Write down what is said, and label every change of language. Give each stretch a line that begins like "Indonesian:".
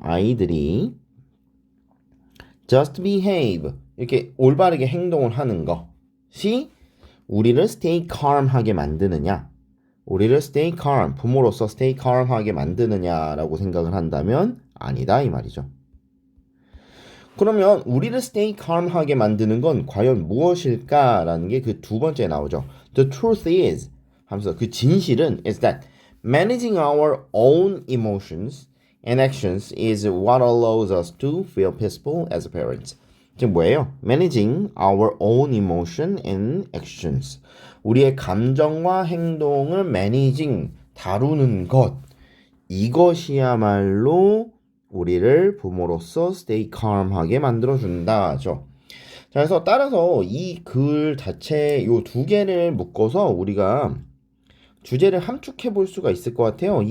Korean: 아이들이 just behave 이렇게 올바르게 행동을 하는 것이 우리를 stay calm 하게 만드느냐 우리를 stay calm 부모로서 stay calm 하게 만드느냐라고 생각을 한다면 아니다 이 말이죠. 그러면 우리를 stay calm 하게 만드는 건 과연 무엇일까라는 게 그 두 번째 나오죠.
English: The truth is
Korean: 하면서 그 진실은
English: is that managing our own emotions and actions is what allows us to feel peaceful as parents.
Korean: 지금 뭐예요?
English: Managing our own emotion and actions.
Korean: 우리의 감정과 행동을 managing, 다루는 것. 이것이야말로 우리를 부모로서 stay calm하게 만들어준다죠. 자, 그래서 따라서 이 글 자체 요 두 개를 묶어서 우리가 주제를 함축해 볼 수가 있을 것 같아요.